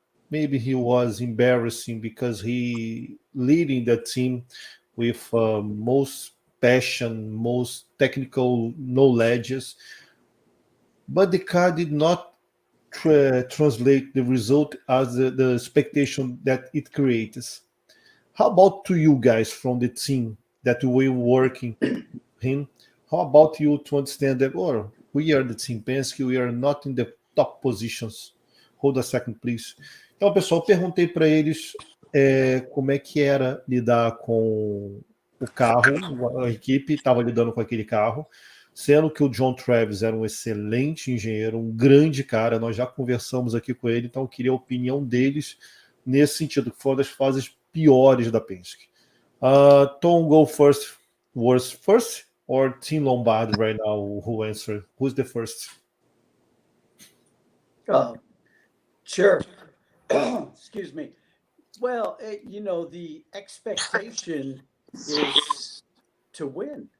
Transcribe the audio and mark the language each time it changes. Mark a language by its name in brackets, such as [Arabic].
[English] Maybe he was embarrassing because he leading the team with most passion, most technical knowledges, but the car did not translate the result as the expectation that it creates. How about to you guys from the team that we working him? How about you to understand that, oh, we are the Team Penske, we are not in the top positions. Hold a second, please. [Portuguese] Então, pessoal, eu perguntei para eles como é que era lidar com o carro, a equipe estava lidando com aquele carro, sendo que o John Travis era um excelente engenheiro, um grande cara, nós já conversamos aqui com ele, então eu queria a opinião deles nesse sentido, que foi uma das fases piores da Penske. [English] Tom, go first. Worst first? Or Tim Lombardi right now who answered? Who's the first? Sure. Excuse me. Well, the expectation is to win.